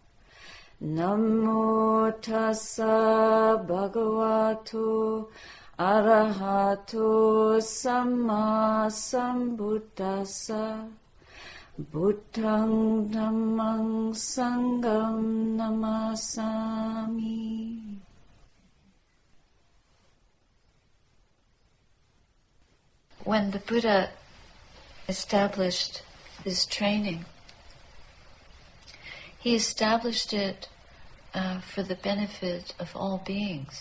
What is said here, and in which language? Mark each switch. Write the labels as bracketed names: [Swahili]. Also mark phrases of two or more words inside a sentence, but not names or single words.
[Pali] Namo tassa bhagavato arahato samma sambuddhassa. Buddhang dhammang sangham namasami. [English] When the Buddha established his training, he established it for the benefit of all beings.